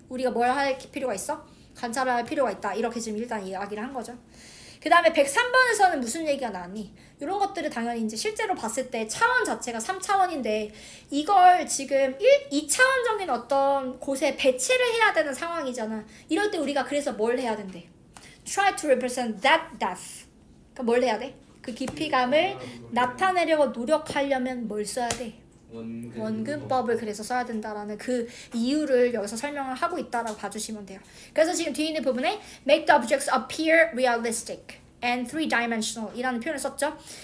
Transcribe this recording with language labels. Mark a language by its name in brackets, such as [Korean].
[Korean] 우리가 뭘 할 필요가 있어? 관찰할 필요가 있다. 이렇게 지금 일단 이야기를 한 거죠. 그 다음에 103번에서는 무슨 얘기가 나왔니? 이런 것들을 당연히 이제 실제로 봤을 때 차원 자체가 3차원인데 이걸 지금 2차원적인 어떤 곳에 배치를 해야 되는 상황이잖아. 이럴 때 우리가 그래서 뭘 해야 된대? [English] Try to represent that depth. [Korean] 그러니까 뭘 해야 돼? 그 깊이감을 나타내려고 노력하려면 뭘 써야 돼? 원근법을 그래서 써야 된다라는 그 이유를 여기서 설명을 하고 있다라고 봐주시면 돼요. 그래서 지금 뒤에 있는 부분에 [English] make the objects appear realistic and three-dimensional [Korean] 이라는 표현을 썼죠.